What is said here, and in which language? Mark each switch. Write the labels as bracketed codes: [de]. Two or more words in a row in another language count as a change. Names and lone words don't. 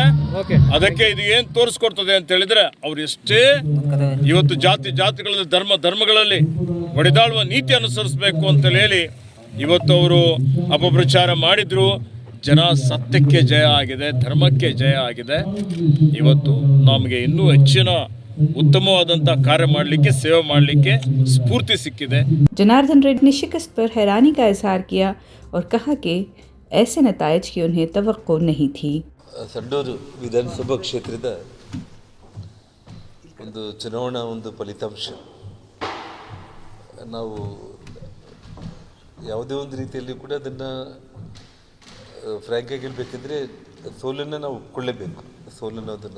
[kn] ಅದಕ್ಕೆ ಇದು ಏನು ತೋರಿಸ್ಕೊಡ್ತದೆ ಅಂತ ಹೇಳಿದ್ರೆ, ಅವ್ರು ಎಷ್ಟೇ ಇವತ್ತು ಜಾತಿಗಳಲ್ಲಿ ಧರ್ಮಗಳಲ್ಲಿ ಹೊಡೆದಾಳುವ ನೀತಿ ಅನುಸರಿಸಬೇಕು ಅಂತ ಹೇಳಿ ಇವತ್ತು ಅವರು ಅಪಪ್ರಚಾರ ಮಾಡಿದ್ರು. ಜನ ಸತ್ಯಕ್ಕೆ ಜಯ ಆಗಿದೆ, ಧರ್ಮಕ್ಕೆ ಜಯ ಆಗಿದೆ. ಇವತ್ತು ನಮಗೆ ಇನ್ನೂ ಹೆಚ್ಚಿನ उत्तमवादंता कार्य ಮಾಡಲಿಕ್ಕೆ, ಸೇವೆ ಮಾಡಲಿಕ್ಕೆ ಸ್ಫೂರ್ತಿ ಸಿಕ್ಕಿದೆ. [ur] جناردن ریڈی نے شکست پر حیرانی کا اظہار کیا اور کہا کہ ایسے نتائج کی انہیں توقع نہیں تھی. [kn] ಸಂಡೂರು ವಿಧಾನಸಭಾ ಕ್ಷೇತ್ರದ ಒಂದು ಚುನಾವಣಾ ಒಂದು ಫಲಿತಾಂಶ ನಾವು ಯಾವುದೇ ಒಂದು ರೀತಿಯಲ್ಲಿ ಕೂಡ ಅದನ್ನು ಫ್ರ್ಯಾಂಕ್ ಆಗಿ ಹೇಳಬೇಕಿದ್ರೆ ಸೋಲನ್ನು ನಾವು ಒಪ್ಕೊಳ್ಳೇಬೇಕು, ಸೋಲನ್ನೋದನ್ನು.